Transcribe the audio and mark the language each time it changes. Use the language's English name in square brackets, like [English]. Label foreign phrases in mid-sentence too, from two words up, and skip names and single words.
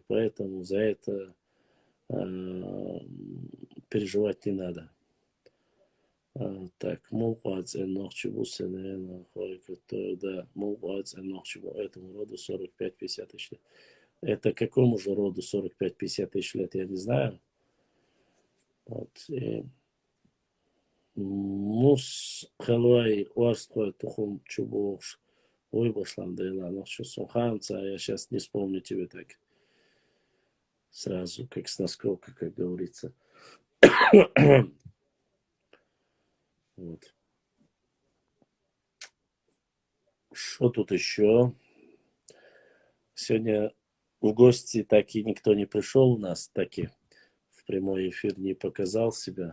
[Russian] Поэтому за это переживать не надо. Так, Мулпац Нохчи Бусенена, да, Мулпац Нохчи этому роду 45-50 тысяч лет. Это какому же роду 45-50 тысяч лет, я не знаю. Вот. Мус Халуай Уарской Тухум Чубуш. Ой, Баслам Дейла, Нохчи Суханца, я сейчас не вспомню тебе так сразу, как с наскока, как говорится. Вот. Что тут еще? Сегодня в гости так и никто не пришел у нас, так и в прямой эфир не показал себя.